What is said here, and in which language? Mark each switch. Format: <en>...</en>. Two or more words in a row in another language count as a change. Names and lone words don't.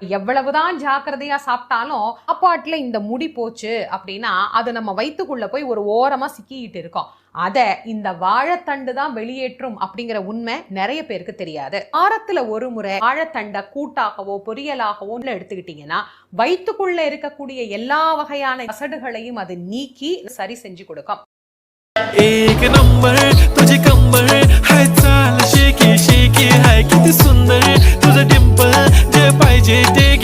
<ta>எவ்வளவுதான் ஜாக்கிரதையா சாப்பிட்டாலும் சாப்பாட்டுல இந்த முடி போச்சு அப்படின்னா அது நம்ம வயிற்றுக்குள்ள போய் ஒரு ஓரமா சிக்கிட்டு இருக்கோம். அத இந்த வாழைத்தண்டு தான் வெளியேற்றும் அப்படிங்கிற உண்மை நிறைய பேருக்கு தெரியாது. வாரத்துல ஒரு முறை வாழைத்தண்டை கூட்டாகவோ பொரியலாகவோ எடுத்துக்கிட்டீங்கன்னா வயிற்றுக்குள்ள இருக்கக்கூடிய எல்லா வகையான கசடுகளையும் அது நீக்கி சரி செஞ்சு கொடுக்கும்.</ta> <mr>एक नंबर तुझे कंबर हाय चाल शेकी शेकी हाय किती सुंदर तुझं डिंपल जे पाहिजे टेक</mr>